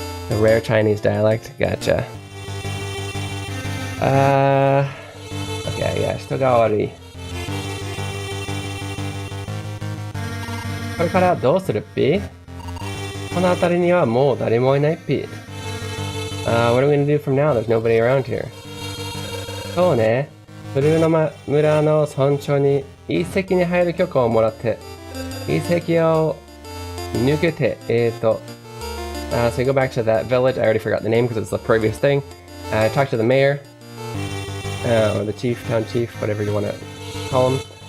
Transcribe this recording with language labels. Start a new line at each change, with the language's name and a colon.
English: A rare Chinese dialect? Gotcha. Okay, yeah, 人変わり。
Japanese: これからどうするっぴ？この辺りにはもう誰もいないっぴ。
English: What are we gonna do from now? There's nobody around here.
Japanese: そうね。ブルーノ村の村長に遺跡に入る許可をもらって、遺跡を抜けて、
English: so you go back to that village. I already forgot the name because it's the previous thing. Talk to the mayor, or the chief, town chief, whatever you want to call him.